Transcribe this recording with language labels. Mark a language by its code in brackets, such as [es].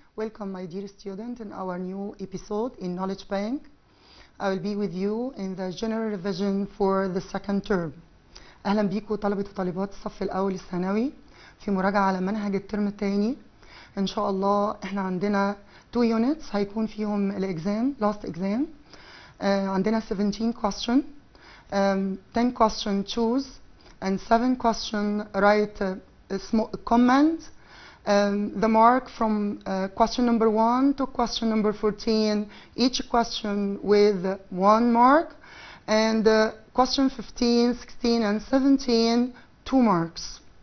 [en] Welcome, my dear student, in our new episode in Knowledge Bank. I will be with you in the general revision for the second term. [ar] أهلا بيكم طلبة وطالبات الصف الأول الثانوي في مراجعة على منهج الترم الثاني. إن شاء الله إحنا عندنا [en] 2 units [ar] هيكون فيهم الإكزام [en] last exam. [ar] عندنا [en] 17 question, 10 question choose and 7 question write small comment. The mark from question number 1 to question number 14, each question with 1 mark, and question 15, 16, and 17, 2 marks.